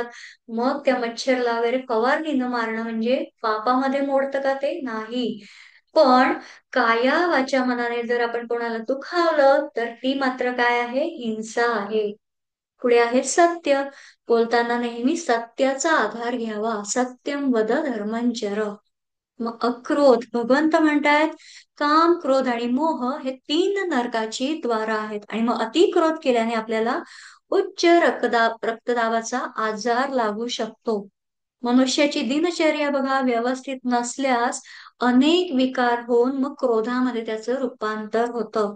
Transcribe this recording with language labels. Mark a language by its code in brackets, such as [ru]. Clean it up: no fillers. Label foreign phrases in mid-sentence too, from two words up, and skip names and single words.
[mr] मग त्या मच्छरला वगैरे फवारणीनं मारणं म्हणजे पापामध्ये मोडतं का? ते नाही. पण काया वाचा मनाने जर आपण कोणाला दुखावलं तर ती मात्र काय आहे? हिंसा आहे. पुढे आहे सत्य. बोलताना नेहमी सत्याचा आधार घ्यावा. [sa] सत्यम वद धर्मंचर. [mr] मग अक्रोध. भगवंत म्हणतायत काम, क्रोध आणि मोह हे 3 नरकाची द्वार आहेत. आणि मग अति क्रोध केल्याने आपल्याला उच्च रक्तदाबाचा आजार लागू शकतो. मनुष्याची दिनचर्या बघा व्यवस्थित नसल्यास अनेक विकार होऊन मग क्रोधामध्ये त्याचं रूपांतर होतं.